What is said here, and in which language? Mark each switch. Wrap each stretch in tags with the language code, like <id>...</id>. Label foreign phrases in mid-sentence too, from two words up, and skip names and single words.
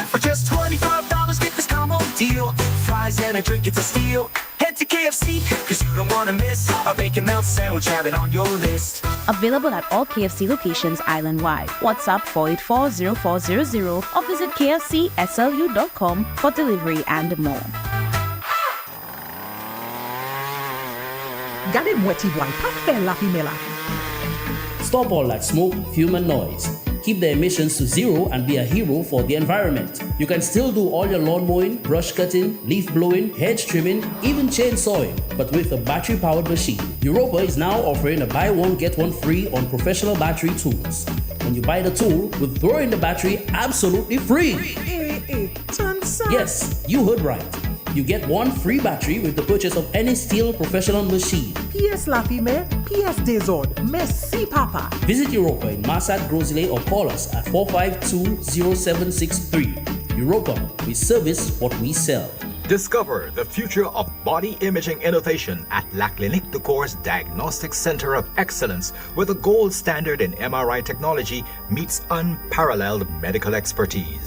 <en>For just $25, get this combo deal. Fries and a drink, it's a steal. Head to KFC, cause you don't wanna miss a Bacon Melt Sandwich, have it on your list. Available at all KFC locations island-wide. WhatsApp 484-0400 or visit kfcslu.com for delivery and more.</en> <acf>Gade mweti boy, pa fe la femela.</acf> <en>Stop all that smoke, fume, and noise. Keep the emissions to zero and be a hero for the environment. You can still do all your lawn mowing, brush cutting, leaf blowing, hedge trimming, even chainsawing, but with a battery-powered machine. Europa is now offering a buy one, get one free on professional battery tools. When you buy the tool, we'll throw in the battery absolutely free. Yes, you heard right. You get one free battery with the purchase of any steel professional machine.</en> <acf>PS la fime, PS Desord, merci papa.</acf> <en>Visit Europa in Massat, Grosley, or call us at 452-0763. Europa, we service what we sell. Discover the future of body imaging innovation at La Clinique de Corps Diagnostic Center of Excellence, where the gold standard in MRI technology meets unparalleled medical expertise.</en>